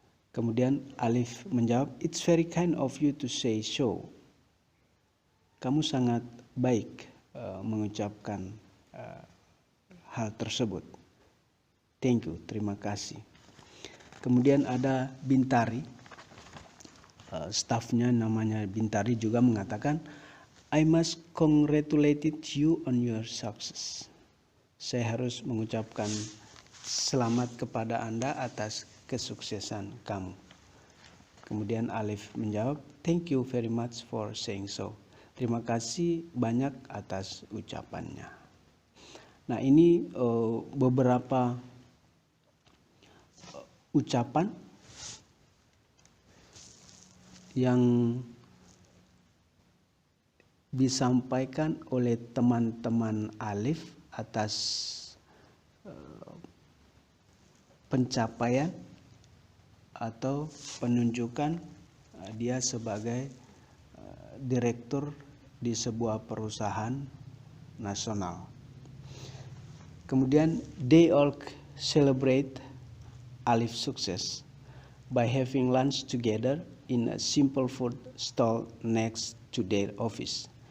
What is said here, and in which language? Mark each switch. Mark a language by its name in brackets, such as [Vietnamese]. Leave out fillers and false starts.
[Indonesian] Kemudian Alif menjawab, [English] it's very kind of you to say so. [Indonesian] Kamu sangat baik mengucapkan hal tersebut. [English] Thank you, [Indonesian] terima kasih. Kemudian ada Bintari, stafnya namanya Bintari juga mengatakan, [English] I must congratulate you on your success. [Indonesian] Saya harus mengucapkan selamat kepada Anda atas kesuksesan kamu. Kemudian Alif menjawab, [English] thank you very much for saying so. [Indonesian] Terima kasih banyak atas ucapannya. Nah, ini beberapa ucapan yang disampaikan oleh teman-teman Alif atas pencapaian atau penunjukan dia sebagai direktur di sebuah perusahaan nasional. Kemudian [English] they all celebrate Alif's success by having lunch together in a simple food stall next to their office.